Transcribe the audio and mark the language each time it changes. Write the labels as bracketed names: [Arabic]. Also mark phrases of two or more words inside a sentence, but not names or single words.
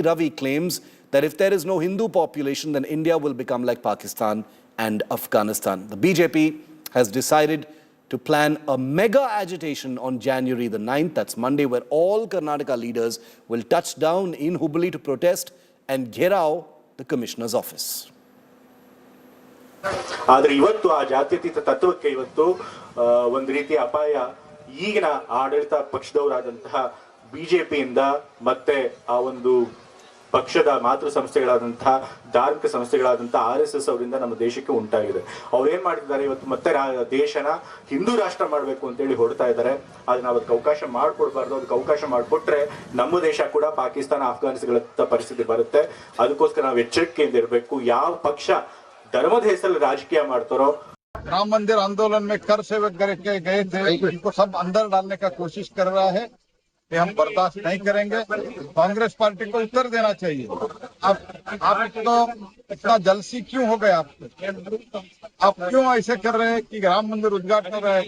[English] Ravi claims that if there is no Hindu population, then India will become like Pakistan and Afghanistan. The BJP has decided to plan a mega agitation on January the 9th, that's Monday, where all Karnataka leaders will touch down in Hubballi to protest and gherav the commissioner's office. [Kannada] ಆದರೆ ಇವತ್ತು ಆ ಜಾತ್ಯತೀತ ತತ್ವಕ್ಕೆ ಇವತ್ತು ಒಂದು ರೀತಿಯ ಅಪಾಯ ಈಗಿನ ಆಡಳಿತ ಪಕ್ಷದವರಾದಂತಹ ಬಿಜೆಪಿಯಿಂದ ಮತ್ತೆ ಆ ಒಂದು ಪಕ್ಷದ ಮಾತೃ ಸಂಸ್ಥೆಗಳಾದಂತಹ ಧಾರ್ಮಿಕ ಸಂಸ್ಥೆಗಳಾದಂತಹ RSS ಅವರಿಂದ ನಮ್ಮ ದೇಶಕ್ಕೆ ಉಂಟಾಗಿದೆ. ಅವ್ರು ಏನ್ ಮಾಡ್ತಿದ್ದಾರೆ ಇವತ್ತು ಮತ್ತೆ ದೇಶನ ಹಿಂದೂ ರಾಷ್ಟ್ರ ಮಾಡಬೇಕು ಅಂತ ಹೇಳಿ ಹೊರಡ್ತಾ ಇದ್ದಾರೆ. ಆದ್ರೆ ನಾವು ಅದಕ್ಕೆ ಅವಕಾಶ ಮಾಡಿಕೊಡ್ಬಾರ್ದು. ಅದಕ್ಕೆ ಅವಕಾಶ ಮಾಡಿಕೊಟ್ರೆ ನಮ್ಮ ದೇಶ ಕೂಡ ಪಾಕಿಸ್ತಾನ ಅಫ್ಘಾನಿಸ್ತಾನಗಳ ಪರಿಸ್ಥಿತಿ ಬರುತ್ತೆ. ಅದಕ್ಕೋಸ್ಕರ ನಾವು ಎಚ್ಚರಿಕೆಯಿಂದ ಇರಬೇಕು. ಯಾವ ಪಕ್ಷ ಧರ್ಮದ ಹೆಸರಲ್ಲಿ ರಾಜಕೀಯ ಮಾಡ್ತಾರೋ [Hindi] राम मंदिर आंदोलन में कर सेवक करके गए थे, इनको सब अंदर डालने का कोशिश कर रहा है, ये हम बर्दाश्त नहीं करेंगे. कांग्रेस पार्टी को उत्तर देना चाहिए. आपको इतना जलसी क्यों हो गया? आप क्यों ऐसे कर रहे हैं कि राम मंदिर उद्घाटन कर रहे हैं?